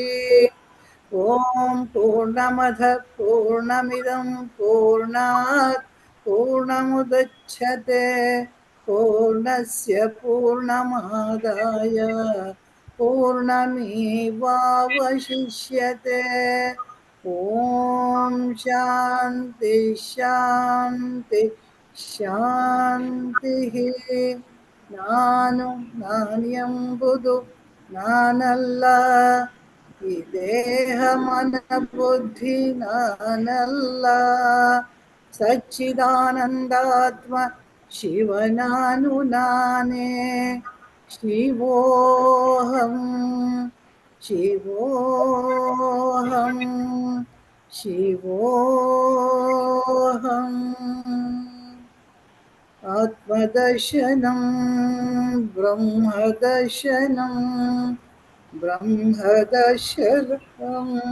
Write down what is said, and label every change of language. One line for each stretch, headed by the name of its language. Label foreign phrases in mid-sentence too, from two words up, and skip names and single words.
Sanskrit: ॐ पूर्णमदः पूर्णमिदं पूर्णात् पूर्णमुदच्छते पूर्णस्य पूर्णमादाय पूर्णमेवावशिष्यते। ॐ शान्ति शान्ति शान्तिः।
Kannada: ನಾನು ನಾನೆಂಬುದು ನಾನಲ್ಲ, ಈ ದೇಹ ಮನ ಬುದ್ಧಿ ನಾನಲ್ಲ, ಸಚ್ಚಿದಾನಂದಾತ್ಮ ಶಿವನಾನು ನಾನೇ।
Sanskrit: ಶಿವೋಹಂ ಶಿವೋಹಂ ಶಿವೋಹಂ। ಆತ್ಮದರ್ಶನಂ ಬ್ರಹ್ಮದರ್ಶನಂ ಬ್ರಹ್ಮದರ್ಶನಂ